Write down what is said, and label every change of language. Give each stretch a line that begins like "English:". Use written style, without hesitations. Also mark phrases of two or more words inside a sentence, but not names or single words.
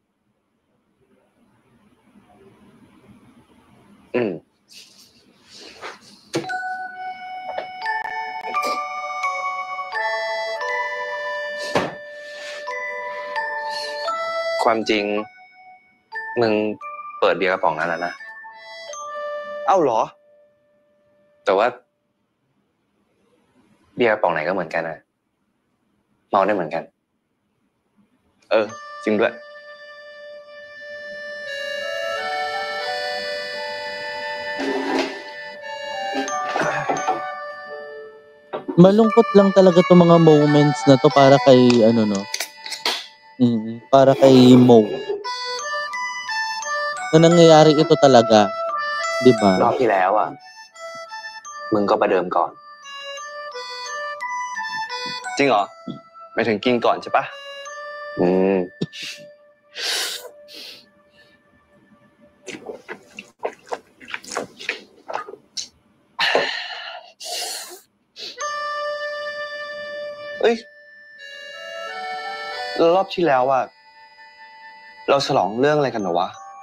Thai: ความจริงมึงเปิดเบียร์กระป๋องนั้นแล้วนะ เอ้าเหรอ แต่ว่าเบียร์กระป๋องไหนก็เหมือนกันนะเมาได้เหมือนกัน จริงด้วย
Filipino: Malungkot lang talaga 'tong mga moments na 'to para kay ano 'no, para kay Mo. Na nangyayari ito talaga, 'di
Thai: รอ
Filipino: ba?
Thai: บที่แล้วอ่ะมึงก็ประเดิมก่อน จริงเหรอหมายถึงกินก่อนใช่ปะ เอ้ยแล้วรอบที่แล้วอ่ะเราฉลองเรื่องอะไรกันเหรอวะ